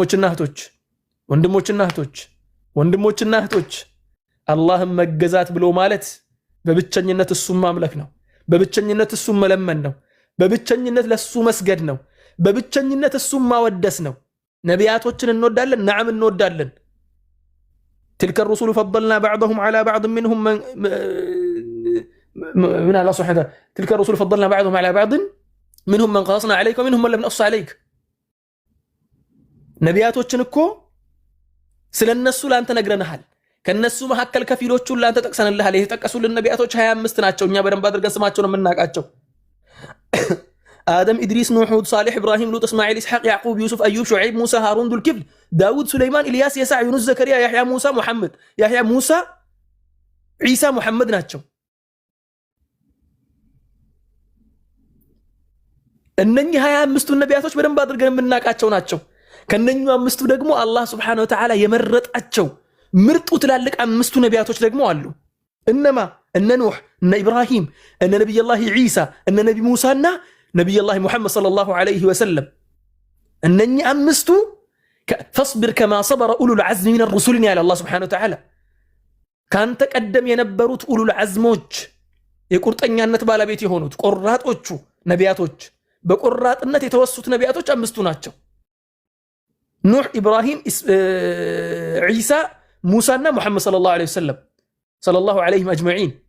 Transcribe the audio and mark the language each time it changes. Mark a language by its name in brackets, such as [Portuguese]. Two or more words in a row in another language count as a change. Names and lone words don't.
[Amharic] ወንድሞችና እህቶች አላህን መገዛት ብሎ ማለት በብቸኝነት እሱን ማምለክ ነው በብቸኝነት እሱን መለመን ነው በብቸኝነት ለሱ መስገድ ነው በብቸኝነት እሱን ማወደስ ነው ነቢያቶችን እንወዳለን ነዓም እንወዳለን [Arabic] تلك الرسل فضلنا بعضهم على بعض منهم من الله سبحانه وتعالى تلك الرسل فضلنا بعضهم على بعض منهم من قصصنا عليك ومنهم من لم نقص عليك [Amharic] ነቢያቶችን እኮ ስለነሱ ላንተ ነግረናል ከነሱ መሐከል ከፊሎቹን ላንተ ጠቅሰንልሃል የተጠቀሱልን ነቢያቶች 25 ናቸው እኛ በደንብ አድርገን ስማቸውን የምናውቃቸው آدم إدريس نوح هود صالح إبراهيم لوط إسماعيل إسحاق يعقوب يوسف أيوب شعيب موسى هارون ذو الكفل داود سليمان إلياس يسع يونس زكريا يحيى موسى محمد يحيى موسى عيسى محمد ناتشو እነኚህ 25ቱ ነቢያቶች በደንብ አድርገን የምናውቃቸው ናቸው ከነኚሁ አምስቱ ደግሞ አላህ [Arabic] سبحانه وتعالى [Amharic] የመረጣቸው ምርጡ ትላልቅ አምስቱ ነቢያቶች ደግሞ አሉ እነማ እነ ኑህ እነ ኢብራሂም እነ ነብዩላህ ዒሳ እነ ነቢ ሙሳና ነብዩላህ ሙሐመድ [Arabic] صلى الله عليه وسلم [Amharic] እነኚህ አምስቱ [Arabic] فاصبر كما صبر اولو العزم من الرسل يا الله سبحانه وتعالى [Amharic] ካንተ ቀደም የነበሩት ኡሉል ዐዝሞች የቁርጠኛነት ባለቤት የሆኑት ቆራጦቹ ነቢያቶች በቆራጥነት የተወሱት ነቢያቶች አምስቱ ናቸው ኑህ ኢብራሂም ዒሳ ሙሳና ሙሐመድ [Arabic] صلى الله عليه وسلم صلى الله عليهم أجمعين